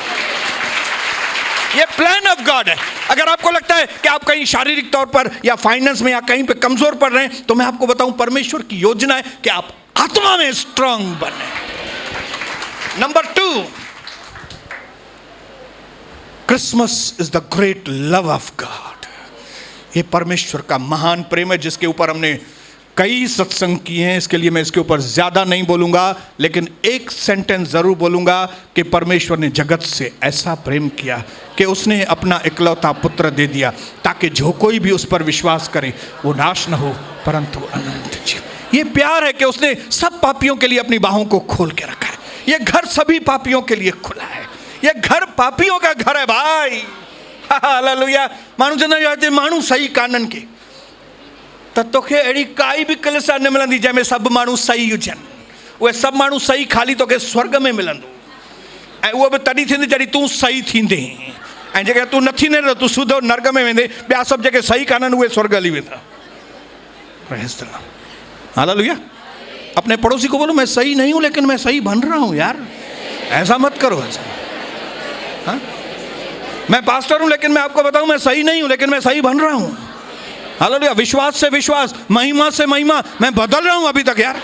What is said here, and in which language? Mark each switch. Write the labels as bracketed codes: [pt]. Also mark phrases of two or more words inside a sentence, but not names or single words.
[hi] ये [en] plan of God [hi] है। अगर आपको लगता है कि आप कहीं शारीरिक तौर पर या फाइनेंस में या कहीं पे कमजोर पड़ रहे हैं तो मैं आपको बताऊं परमेश्वर की योजना है कि आप आत्मा में स्ट्रांग बने। [en] Number 2, Christmas is the great love of God. [hi] ये परमेश्वर का महान प्रेम है जिसके ऊपर हमने कई सत्संग किए हैं। इसके लिए मैं इसके ऊपर ज्यादा नहीं बोलूंगा, लेकिन एक सेंटेंस जरूर बोलूंगा कि परमेश्वर ने जगत से ऐसा प्रेम किया कि उसने अपना इकलौता पुत्र दे दिया ताकि जो कोई भी उस पर विश्वास करे वो नाश न हो परंतु अनंत जीवन। ये प्यार है कि उसने सब पापियों के लिए अपनी बाहों को खोल के रखा है। ये घर सभी पापियों के लिए खुला है। ये घर पापियों का घर है भाई। हालेलुया। [sd] माण्हू चवंदा आहिनि माण्हू सही काननि के त तोखे अहिड़ी काई बि कलिसा न मिलंदी जंहिंमें सभु माण्हू सही हुजनि। उहे सभु माण्हू सही खाली तोखे स्वर्ग में मिलंदो, ऐं उहो बि तॾहिं थींदी जॾहिं तूं सही थींदे। ऐं जेकर तूं न थींदे त तूं सुधो नर्क में वेंदे। ॿिया सभु जेके सही काननि उहे स्वर्ग हली वेंदा। [hi] हालेलुया। अपने पड़ोसी को बोलो मैं सही नहीं हूं लेकिन मैं सही बन रहा हूं। यार ऐसा मत करो। ऐसा हाँ? मैं पास्टर हूं लेकिन मैं आपको बताऊं मैं सही नहीं हूं लेकिन मैं सही बन रहा हूं। हालेलुया। विश्वास से विश्वास, महिमा से महिमा, मैं बदल रहा हूं अभी तक यार।